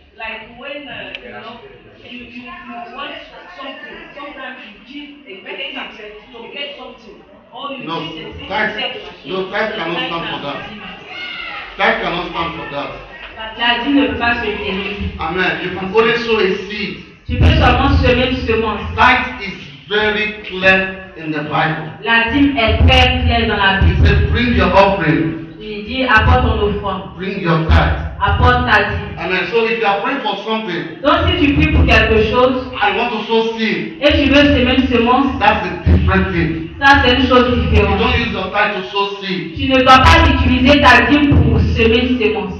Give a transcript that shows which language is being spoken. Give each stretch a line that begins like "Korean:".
English: Like when you want something, sometimes you give a better access to get something. Or you No, give a tithe cannot stand for that. Tithe cannot stand for that.
French: La dîme ne peut pas se tenir.
English: Amen. You can only sow a seed.
French: Tu peux seulement semer une semence.
English: Tithe is very clear in the Bible.
French: La dîme est très claire dans la
English: He
French: Bible.
English: said, bring your offering,
French: Il dit apporte ton offrande,
English: bring your tithe.
French: apporte ta dîme.
English: Amen. So if you are praying for something,
French: Donc si tu pries pour quelque chose
English: I want to sow seed,
French: et tu veux semer une semence,
English: that's a different thing.
French: ça c'est une chose
English: You
French: différente.
English: don't use your tithe to sow seed.
French: Tu ne dois pas utiliser ta dîme pour semer une semence.